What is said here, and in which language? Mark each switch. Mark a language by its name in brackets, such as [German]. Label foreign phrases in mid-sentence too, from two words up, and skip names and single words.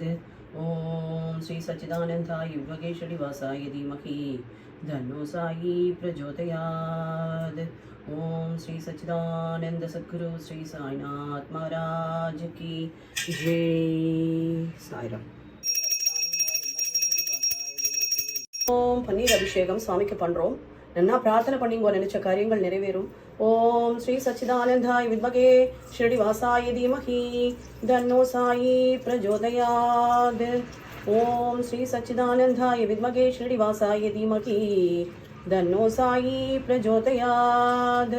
[Sanskrit] ओम श्री सच्चिदानंदाय विद्महे श्रीवासाय धीमहि तन्नो साई प्रचोदयात्। ओम श्री सच्चिदानंद सद्गुरु श्री साईनाथ महाराज की जय। साईराम। [Tamil] ஓம் பன்னீர் அபிஷேகம் சுவாமிக்கு பண்றோம். நன்னா பிரார்த்தனை பண்ணிங்கோ, நினைச்ச காரியங்கள் நிறைவேறும். [Sanskrit] ॐ श्री सच्चिदानन्दाय विद्महे श्रीनिवासाय धीमहि तन्नो साई प्रचोदयात्. ॐ श्री सच्चिदानन्दाय विद्महे श्रीनिवासाय धीमहि तन्नो साई प्रचोदयात्.